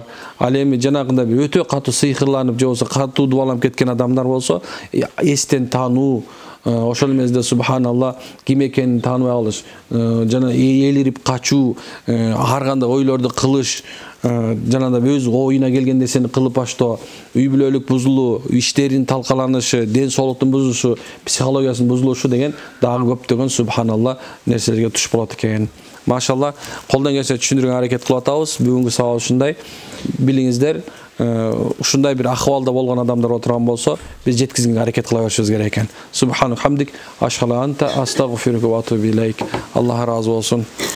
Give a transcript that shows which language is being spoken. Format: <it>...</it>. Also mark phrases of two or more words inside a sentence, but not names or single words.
<ky>Ал эми жанагындай бир өтө катуу сыйкырланып же болсо катуу дубаланып кеткен адамдар болсо, эстен таануу, ошол мезгилде субханалла ким экенин тааныбай калыш, жана элирип качуу, ар кандай ойлорду кылыш, жанагындай өз оюна келген нерсени кылып баштоо, үй бүлөлүк бузулуу, иштерин талкаланышы, ден соолуктун бузулушу, психологиясынын бузулушу деген дагы көптөгөн субханалла нерселерге туш болот экен. Машалла, колдон келсе түшүндүргөнгө аракет кылып атабыз. Бүгүнкү сабак ушундай. Билиңиздер, ушундай бир акыбалда болгон адамдар отурган болсо, биз жеткизгенге аракет кыла беришибиз керек экен.</ky> <ar>سبحانك وبحمدك أشهد أنت أستغفرك وأتوب إليك.</ar> <ky>Аллах разы болсун.</ky>